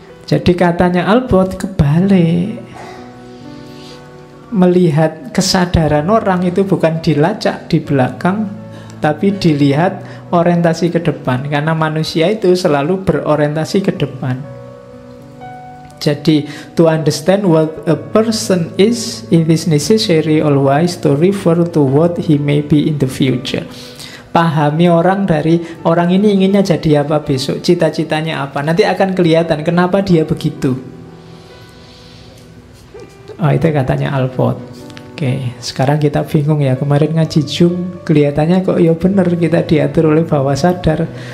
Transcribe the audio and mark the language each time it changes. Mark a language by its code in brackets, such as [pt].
[id] Jadi katanya Albert kebalik. Melihat kesadaran orang itu bukan dilacak di belakang, tapi dilihat orientasi ke depan. Karena manusia itu selalu berorientasi ke depan. Jadi, [en] to understand what a person is, it is necessary always to refer to what he may be in the future. [id] Pahami orang dari orang ini inginnya jadi apa besok, cita-citanya apa. Nanti akan kelihatan kenapa dia begitu. Oh, itu katanya Alport. Oke, sekarang kita bingung ya. Kemarin ngaji Jung, kelihatannya kok ya bener kita diatur oleh bawah sadar.